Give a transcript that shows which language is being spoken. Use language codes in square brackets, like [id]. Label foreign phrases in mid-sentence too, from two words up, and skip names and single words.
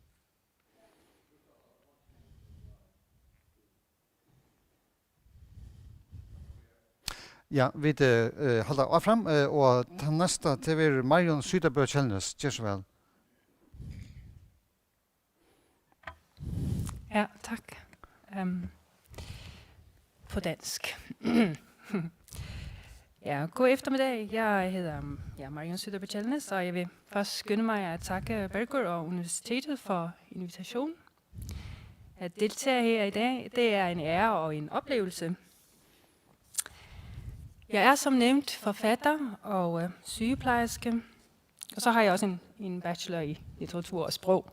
[no] Ja, vi holder av frem, og den neste til er Marion Sydabø Kjellnes. Gjør så vel. [da] Ja, tak. På dansk. Ja, god eftermiddag. Jeg hedder Marion Sydabø Kjellnes, og jeg vil først skynde mig at takke Bergur og Universitetet for invitationen. At deltage her i dag, det er en ære og en oplevelse. Jeg er som nævnt forfatter og sygeplejerske, og så har jeg også en bachelor i litteratur og sprog.